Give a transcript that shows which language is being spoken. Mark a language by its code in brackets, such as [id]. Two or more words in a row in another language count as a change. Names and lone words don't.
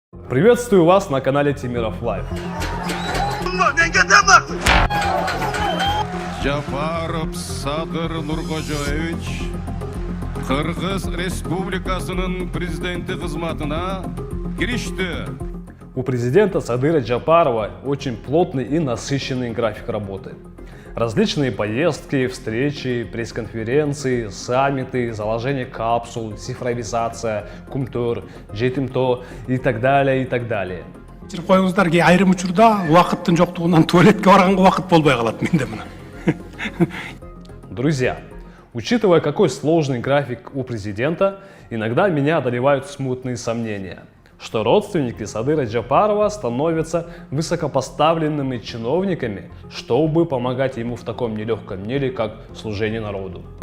[ru] Приветствую вас на канале Темиров Лайв. [ky] Жапаров Садыр Нуркожоевич Кыргыз Республикасынын президенти кызматына киришти. [ru] У президента Садыра Джапарова очень плотный и насыщенный график работы. Различные поездки, встречи, пресс-конференции, саммиты, заложение капсул, цифровизация, кумтур, жетимто и так далее, и так далее. [ky] Коюңуздар ки айрым учурда убакыттын жоктугунан туалетке барганга убакыт болбой калат менде мына. [ru] Друзья, учитывая, какой сложный график у президента, иногда меня одолевают смутные сомнения, что родственники Садыра Джапарова становятся высокопоставленными чиновниками, чтобы помогать ему в таком нелегком деле, как служение народу.